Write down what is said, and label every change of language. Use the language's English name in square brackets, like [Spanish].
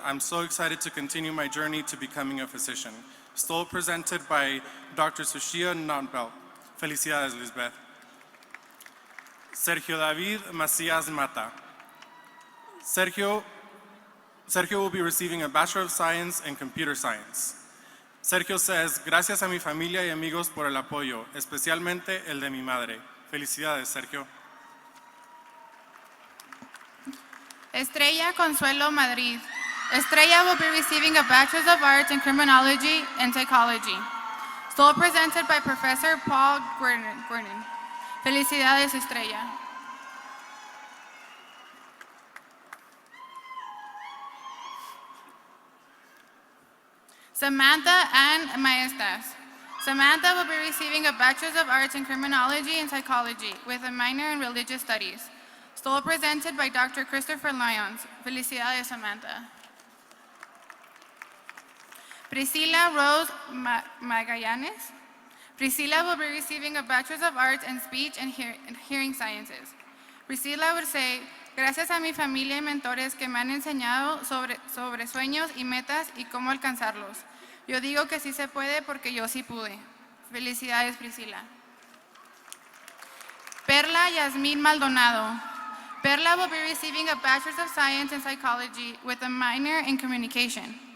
[English] I'm so excited to continue my journey to becoming a physician. Still presented by Dr. Sushia Nonbelt. Felicidades, Lisbeth. Sergio David Macias Mata. Sergio will be receiving a Bachelor of Science in Computer Science. [Spanish] Sergio says, gracias a mi familia y amigos por el apoyo, especialmente el de mi madre. Felicidades, Sergio. Estrella Consuelo Madrid. [English] Estrella will be receiving a Bachelor's of Arts in Criminology and Psychology. Still presented by Professor Paul Gordon. Felicidades, Estrella. Samantha Ann Maestas. Samantha will be receiving a Bachelor's of Arts in Criminology and Psychology with a minor in Religious Studies. Still presented by Dr. Christopher Lyons. Felicidades, Samantha. Priscilla Rose Magallanes. Priscilla will be receiving a Bachelor's of Arts in Speech and Hearing Sciences. Priscilla would say, [Spanish] gracias a mi familia y mentores que me han enseñado sobre sueños y metas y cómo alcanzarlos. Yo digo que sí se puede porque yo sí pude. Felicidades, Priscilla. Perla Yasmín Maldonado. [English] Perla will be receiving a Bachelor's of Science in Psychology with a minor in Communication.